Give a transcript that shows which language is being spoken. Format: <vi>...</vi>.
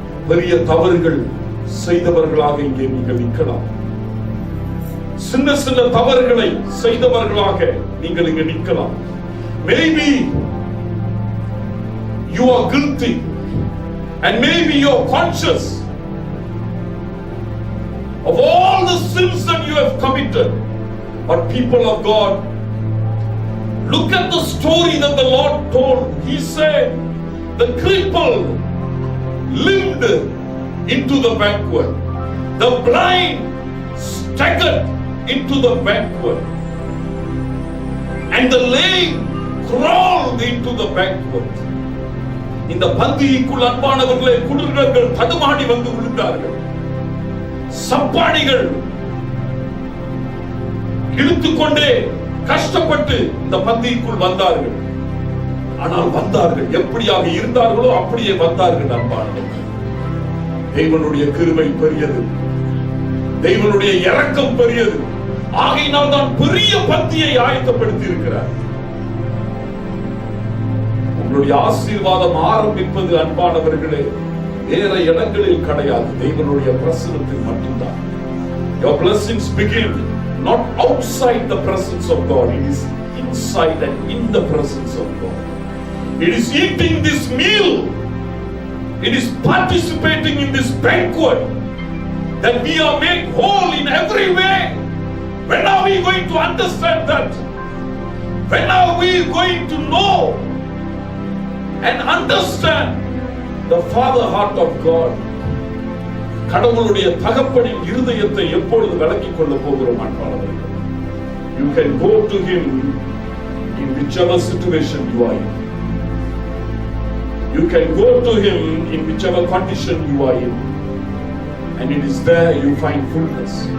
<ta>பெரிய தவறுகள் செய்தவர்களாக இங்கே நீங்கள் நிற்கலாம். சின்ன சின்ன தவறுகளை செய்தவர்களாக நீங்கள் இங்கே நிற்கலாம்.</ta> <en>Maybe you are guilty and maybe you are conscious of all the sins that you have committed. But people of God, look at the story that the Lord told. He said the cripple lived into the banquet. The blind staggered into the banquet. And the lame crawled into the banquet.</en> <ta>இந்த பந்திக்குள் அன்பானவர்களே, குருடர்கள் தடுமாடி வந்து விழுந்தார்கள். சப்பானிகள் இழுத்துக்கொண்டே கஷ்டப்பட்டு இந்த பந்திக்குள் வந்தார்கள். ஆனால் வந்தார்கள், எப்படியாக இருந்தார்களோ அப்படியே வந்தார்கள். அன்பானவர்களே, தேவனுடைய கிருபை பெரியது, தேவனுடைய இரக்கம் பெரியது. ஆகையினால் தான் பெரிய பந்தியை ஆயத்தப்படுத்தி இருக்கிறார். உங்களுடைய ஆசீர்வாதம் ஆரம்பிப்பது அன்பானவர்களே வேற இடங்களில் கிடையாது, தேவனுடைய பிரசன்னத்தில் மட்டும்தான்.</ta> <en>Your blessings begin not outside the presence of God, it is inside and in the presence of God. It is eating this meal, it is participating in this banquet that we are made whole in every way. When are we going to understand that? When are we going to know and understand the father heart of God?</en> <ta>கடவுளுடைய தகப்பனின் இருதயத்தை எப்பொழுது விளங்கிக் கொள்ள போகிறோம் அன்பானவர்களே?</ta> <en>You can go to him in whichever situation you are in. You can go to him in whichever condition you are in, and it is there you find fullness.</en>